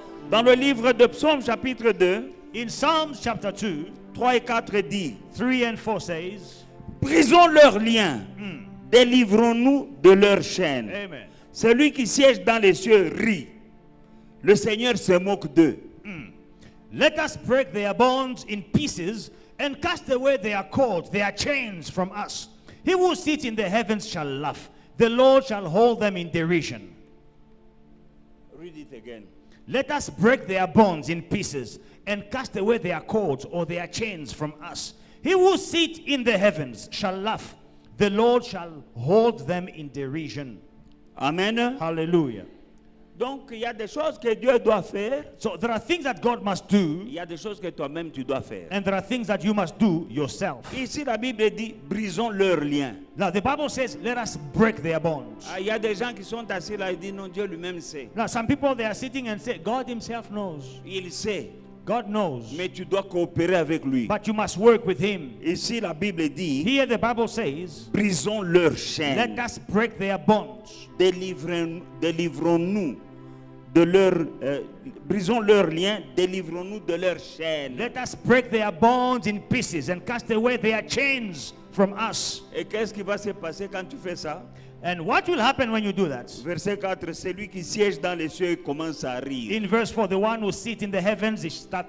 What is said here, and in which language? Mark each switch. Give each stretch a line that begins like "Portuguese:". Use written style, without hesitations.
French: Dans le livre de Psaume chapitre 2,
English: In Psalms chapter 2,
French: 3 et 4 dit,
English: 3 and 4 says,
French: brisons leurs liens, délivrons-nous de leurs chaînes. Amen. Celui qui siège dans les cieux rit. Le Seigneur se moque d'eux.
English: Let us break their bonds in pieces and cast away their cords, their chains from us. He who sits in the heavens shall laugh. The Lord shall hold them in derision. Read it again. Let us break their bonds in pieces and cast away their cords or their chains from us. He who sits in the heavens shall laugh. The Lord shall hold them in derision. Amen. Hallelujah.
French: Donc, il y a des choses que Dieu doit faire.
English: So there are things that God must do,
French: Il y a des choses que toi-même tu dois faire.
English: and there are things that you must do yourself.
French: Ici, la Bible dit, brisons leurs liens.
English: Now the Bible says, let us break their bonds.
French: Ah, il y a des gens qui sont assis là et disent, non, Dieu lui-même sait.
English: Now some people, they are sitting and say, God himself knows.
French: Il sait,
English: God knows.
French: mais tu dois coopérer avec lui.
English: But you must work with him.
French: Ici, la Bible dit,
English: Here the Bible says,
French: brisons leurs
English: let
French: chaînes.
English: us break their bonds.
French: Délivrons-nous de brisons leurs liens, délivrons-nous de leurs chaînes.
English: Let us break their bonds in pieces and cast away their chains from us.
French: Et qu'est-ce qui va se passer quand tu fais ça?
English: And what will happen when you do that?
French: Verset 4, celui qui siège dans les cieux commence à rire.
English: In verse 4, the one who sits in the heavens, he start